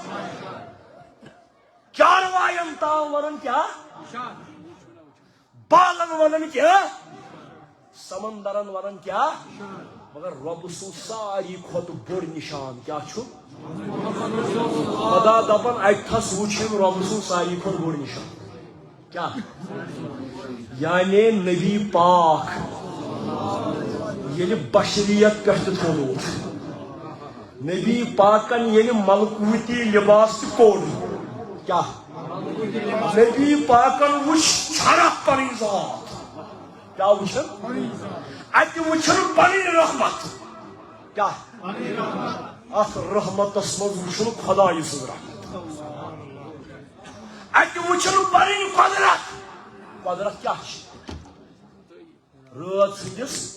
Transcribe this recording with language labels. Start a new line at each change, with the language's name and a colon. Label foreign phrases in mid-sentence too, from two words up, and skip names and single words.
Kashmiri: چاروایَن تام ونان کیا بالن ونان کیا سمندرن ونان کیا مگر رب سُنٛد ساروی کھۄتہٕ بوٚڑ نشان کیا چھُ خدا دپان اتھس وٕچھِن رب سُنٛد ساروی کھۄتہٕ بوٚڑ نشان کیا یعنی نبی پاک ییٚلہِ بشریت پٮ۪ٹھ تہِ تھوٚومُت نبی پاکن ییٚلہِ ملکوٗتی لباس تہِ کوٚر کیا نبی پاکن وٕچھ چھرف پنٕنۍ ذات کیا وٕچھن اتہِ وٕچھن پنٕنۍ رحمت کیا اتھ رحمتس منٛز وٕچھن خدایہِ سٕنٛز رحمت اتہِ وٕچھن پنٕنۍ قۄدرت کیا چھِ رٲژ ہٕنٛدِس